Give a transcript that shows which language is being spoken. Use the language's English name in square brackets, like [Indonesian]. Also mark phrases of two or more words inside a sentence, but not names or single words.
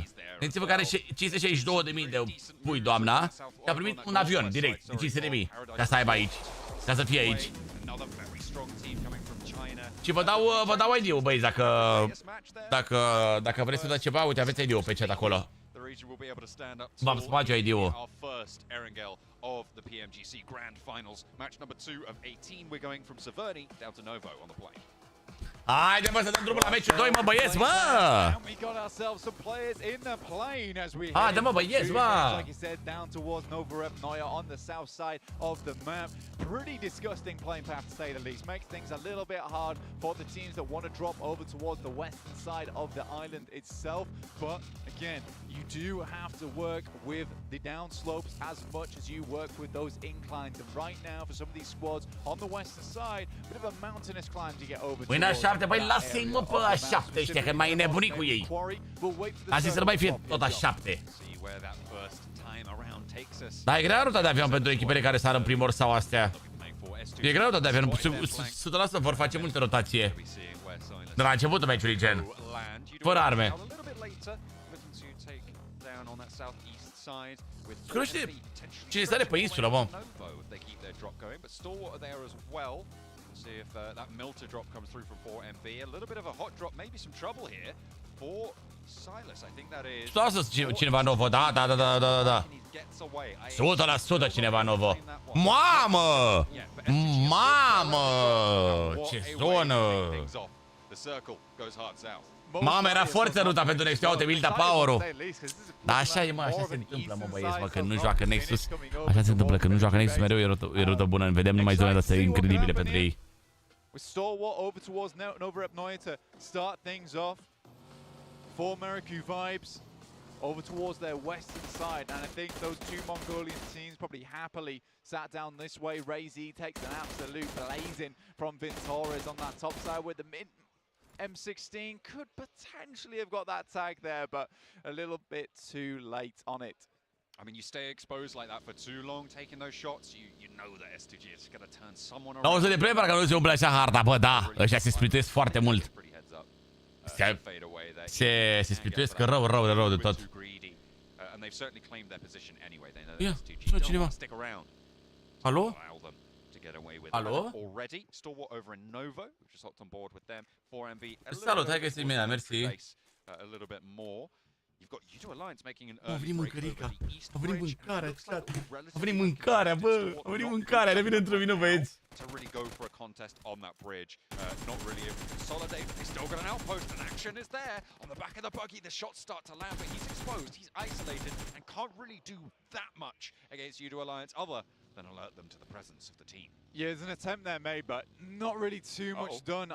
[Romanian] Gândiți-vă că are 562.000 de pui doamna și a primit un avion direct de 500.000 ca să aibă aici, ca să fie aici. Și vă dau ID-ul, băi, dacă vreți să dați ceva, uite, aveți ID-ul pe chat acolo. V-am spart ID-ul. [English] Of the Pmgc Grand Finals, match number 2 of 18. We're going from Severny down to Novo on the plane. [Romanian] Haide, mă, să dăm drumul la meciul 2, mă, băieți, mă! Haide, mă, băieți, mă! [English] Pretty disgusting playing path to say the least. Makes things a little bit hard for the teams that want to drop over towards the western side of the island itself. But again, you do have to work with the down slopes as much as you work with those inclines. And right now, for some of these squads on the western side, a bit of a mountainous climb to get over. [Romanian] Păi n-a-7, băi, lasă-i, mă, pe A7 ăștia, că mai e nebunit cu ei. Am zis să nu mai fie tot A7. Dar e grea ruta de avion pentru echipele care sară în primor sau astea. E grea ruta de avion, 100% vor face multe rotație. De la începutul meciului, gen. Fără arme. Cunoște cine sare pe insulă, mă. [English] See if that Milter drop comes through from 4MB. A little bit of a hot drop, maybe some trouble here for Silas. I think that is. [Romanian] Lasă cineva novo, da. 100% cineva novo. Mamă! Mamă! Ce zonă! Mamă, era forță ruta pentru Nexus, ia uite, Milta Power-ul. Dar așa e, mă, așa se întâmplă, mă, băieți, mă, când nu joacă Nexus. Așa se întâmplă, când nu joacă Nexus, mereu e rută bună, vedem numai zonele astea incredibile pentru ei. [English] with Stalwart over towards Nova Epnoia to start things off. For Merriku vibes over towards their western side, and I think those two Mongolian teams probably happily sat down this way. Ray-Z takes an absolute blazing from Vintorez on that top side with the mid M16. Could potentially have got that tag there, but a little bit too late on it. I mean, you stay exposed like that for too long, taking those shots, you know that S2G is going to turn someone around. [Romanian] 20 de play, parcă nu se umple așa harta, bă, da. Ăștia se splituiesc foarte mult. Se splituiesc rău de tot. [English] And they've certainly claimed their position anyway. They know [Romanian] Ia, [English] that S2G [Romanian] sună [English] don't [Romanian] cineva. [English] want to stick around. [Romanian] Alo? [English] Allow them to get away with [Romanian] Alo? [English] that already. Stalwart over in Novo, we've just hopped on board with them. 4MV, [Romanian] Salut, hai că este bine, mersi. [English] A little bit more. You've got U2 Alliance making an [Romanian] A venit [English] early break over [Romanian] mâncărica. [English] the East [Romanian] A venit [English] Bridge. [Romanian] mâncarea, [English] Looks like [Romanian] a venit mâncarea, bă. A venit mâncarea, ne vine într-o vină, băieți. [English] To really go for a contest on that bridge, not really able to consolidate. They still got an outpost, and action is there on the back of the buggy. The shots start to land, but he's exposed, he's isolated, and can't really do that much against U2 Alliance other than alert them to the presence of the team. Yeah, there's an attempt there made, but not really too much done.